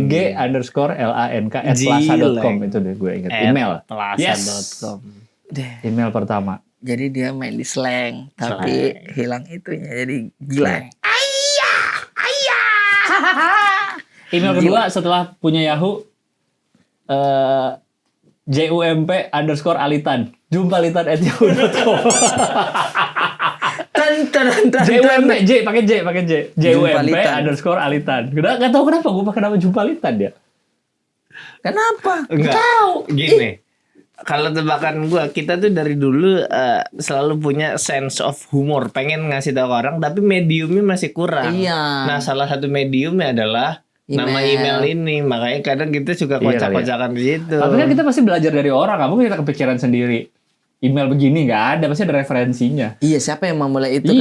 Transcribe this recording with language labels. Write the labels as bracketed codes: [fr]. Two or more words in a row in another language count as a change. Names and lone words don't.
[id] G_LANK Gileng. @plaza.com itu deh gue inget. Email. Yes. Plaza.com. Email pertama. Jadi dia main di slang, tapi hilang itunya jadi Gilang. Email kedua setelah punya Yahoo JUMP_Alitan. Jumpalitan@yahoo.com. JUMP J pakai J. JUMP_Alitan. Gak tahu kenapa gue pakai nama Jumpalitan ya. Kenapa? Enggak. Gini. Kalau tebakan gua, kita tuh dari dulu selalu punya [en] sense of humor, [id] pengen ngasih tahu orang, tapi mediumnya masih kurang. Iya. Nah, salah satu mediumnya adalah nama email ini, makanya kadang kita suka Iya, kocak-kocakan di situ. Tapi kan kita pasti belajar dari orang, nggak mungkin kita kepikiran sendiri. Email begini nggak ada, pasti ada referensinya. Iya, siapa yang memulai itu